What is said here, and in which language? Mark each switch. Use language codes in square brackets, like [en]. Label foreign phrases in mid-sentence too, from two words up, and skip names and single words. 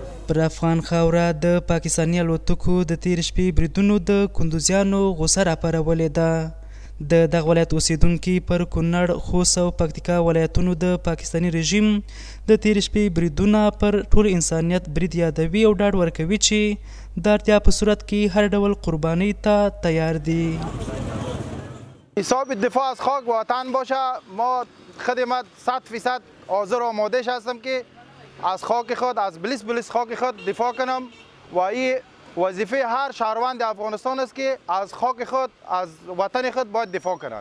[ps] پر افغان خاوره د پاکستاني الوتکو د تېرې شپې بریدونو د کندوزیانو غوسه راپارولې ده. د دغه ولایت اوسیدونکي پر کونړ، خوست او پکتیکا ولایتونو د پاکستاني رژیم د تېرې شپې بریدونه پر ټول انسانیت برید یادوي او ډاډ ورکوي چې د اړتیا په صورت کې هر ډول قربانۍ ته تیار دي. [fa] حساب دفاع از خاک وطن باشه، ما خدمت 100% حاضر و آماده هستم که از خاک خود، از بلیس خاک خود دفاع کنم و این وظیفه هر شهروند افغانستان است که از خاک خود، از وطن خود باید دفاع کنند.